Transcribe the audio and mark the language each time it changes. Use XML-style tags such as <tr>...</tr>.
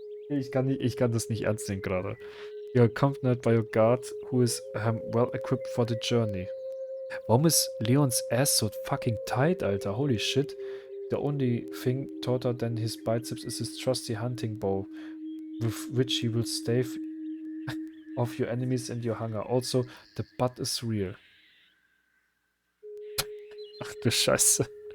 <de>Ich kann das nicht ernst nehmen gerade.</de> <en>You are accompanied by your guard, who is well equipped for the journey.</en> <de>Warum ist Leons</de> <en>ass so fucking tight,</en> <de>Alter?</de> <en>Holy shit. The only thing tauter than his biceps is his trusty hunting bow, with which he will stave off your enemies and your hunger. Also, the butt is real.</en> <de>Ach du Scheiße.</de>